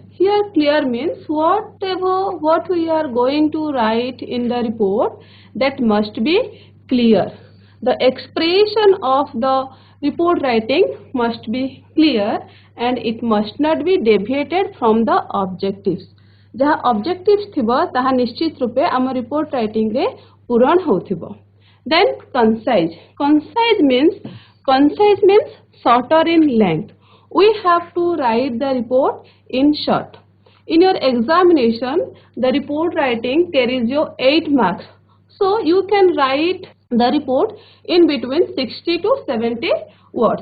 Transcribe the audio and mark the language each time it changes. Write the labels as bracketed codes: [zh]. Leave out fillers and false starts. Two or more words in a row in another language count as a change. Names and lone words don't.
[en] Here clear means what we are going to write in the report, that must be clear. The expression of the report writing must be clear and it must not be deviated from the objectives. [or] ଜହାଁ objectives ଥିବ ତାହା ନିଶ୍ଚିତ ରୂପେ ଆମ [en] report writing [or] ରେ ପୂରଣ ହୋଇଥିବ. [en] Then concise. Concise means shorter in length. We have to write the report in short. In your examination, the report writing carries you 8 marks. So you can write the report in between 60 to 70 words.